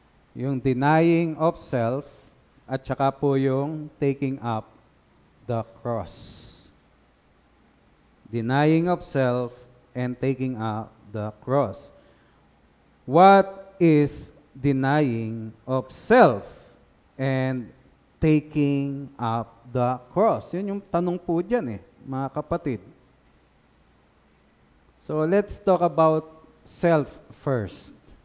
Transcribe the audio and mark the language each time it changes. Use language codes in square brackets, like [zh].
[en] Yung denying of self [tl] at saka po yung [en] taking up the cross. Denying of self and taking up the cross. What is denying of self and taking up the cross? [tl] Yun yung tanong po dyan mga kapatid. [en] So let's talk about self first.